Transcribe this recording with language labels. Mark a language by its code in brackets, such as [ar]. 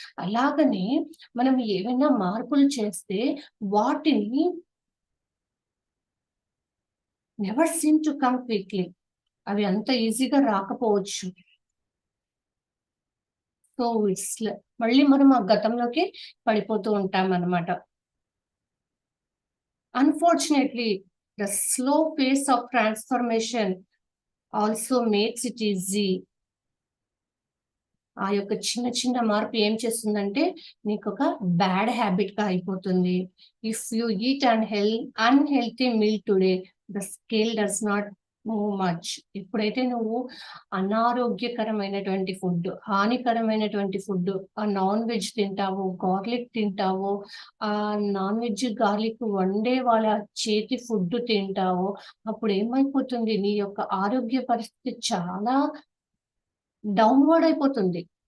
[te] అలాగనే మనం ఏవైనా మార్పులు చేస్తే వాటిని [en] Never seem to come quickly. [te] అవి అంత ఈజీగా రాకపోవచ్చు. సో, మళ్ళీ మనం ఆ గతంలోకి పడిపోతూ ఉంటామనమాట. [en] Unfortunately, the slow pace of transformation also makes it easy [te] ఆ యొక్క చిన్న చిన్న మార్పు ఏం చేస్తుందంటే నీకు ఒక బ్యాడ్ హ్యాబిట్ గా అయిపోతుంది. [en] If you eat unhealthy meal today, the scale does not move much. [te] ఎప్పుడైతే నువ్వు అనారోగ్యకరమైనటువంటి ఫుడ్, హానికరమైనటువంటి ఫుడ్, ఆ నాన్ వెజ్ తింటావో, గార్లిక్ తింటావో, ఆ నాన్ వెజ్ గార్లిక్ వండే వాళ్ళ చేతి ఫుడ్ తింటావో, అప్పుడు ఏమైపోతుంది, నీ యొక్క ఆరోగ్య పరిస్థితి చాలా డౌన్వర్డ్ అయిపోతుంది.